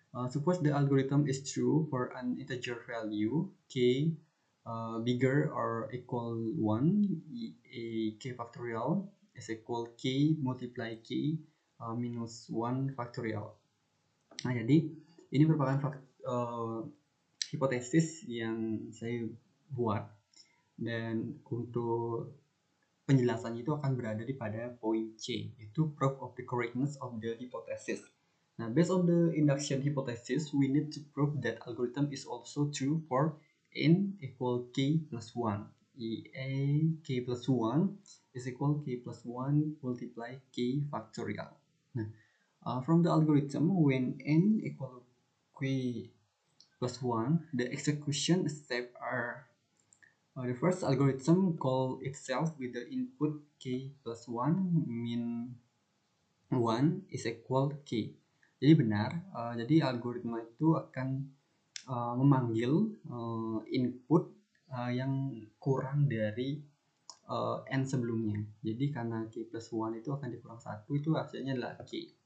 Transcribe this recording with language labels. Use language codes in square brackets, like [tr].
[en] Suppose the algorithm is true for an integer value k bigger or equal 1, k factorial is equal k multiply k minus 1 factorial. [id] Nah, jadi ini merupakan hipotesis yang saya buat, dan untuk penjelasannya itu akan berada di pada point C, yaitu [en] proof of the correctness of the hypothesis. Now, based on the induction hypothesis, we need to prove that algorithm is also true for n equal k plus 1. K plus 1 is equal k plus 1 multiply k factorial. Now, from the algorithm, when n equal k plus 1, the execution steps are the first algorithm call itself with the input k plus 1 min 1 is equal k. [id] Jadi benar, jadi algoritma itu akan memanggil input yang kurang dari n sebelumnya. Jadi karena k plus 1 itu akan dikurang 1, itu hasilnya adalah k.